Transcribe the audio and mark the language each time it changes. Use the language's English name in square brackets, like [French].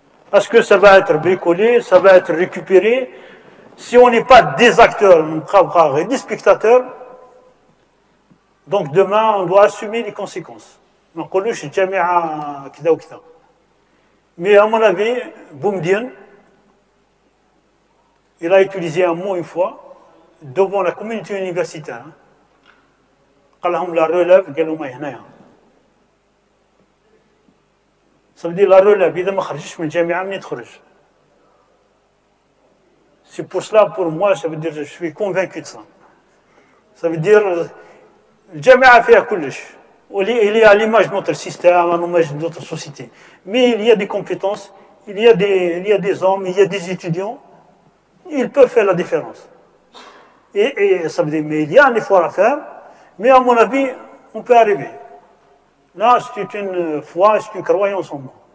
[French] Parce que ça va être bricolé, ça va être récupéré. Si on n'est pas des acteurs, des spectateurs, donc demain, on doit assumer les conséquences. Donc, on est jamais à Kida ou Kida. Mais à mon avis, Boumdien, il a utilisé un mot une fois devant la communauté universitaire. [Arabic] قال لهم [French] la relève [Arabic] قالوا ما هنايا. [French] Ça veut dire la relève [Arabic] إذا ما خرجش من الجامعة منين تخرج. [French] C'est pour cela, pour moi, ça veut dire je suis convaincu de ça. Ça veut dire [Arabic] الجامعة فيها كلش. [French] Il est à l'image de notre système, à l'image de notre société. Mais il y a des compétences, il y a des hommes, il y a des étudiants, ils peuvent faire la différence. Et ça veut dire, mais il y a un effort à faire, Mais à mon avis, on peut arriver. Là, c'est une foi, c'est une croyance en moi.